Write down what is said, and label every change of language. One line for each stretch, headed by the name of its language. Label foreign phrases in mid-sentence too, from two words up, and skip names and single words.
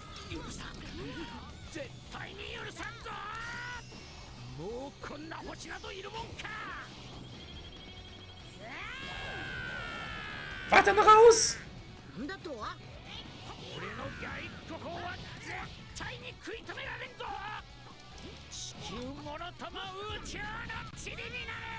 Japanese: 絶対に許さんぞ。もうこんな星などいるもんか。
German: Warte noch raus!
Japanese: なんだとは。俺の外国は絶対に食い止められんぞ。地球もろとも宇宙の塵になる。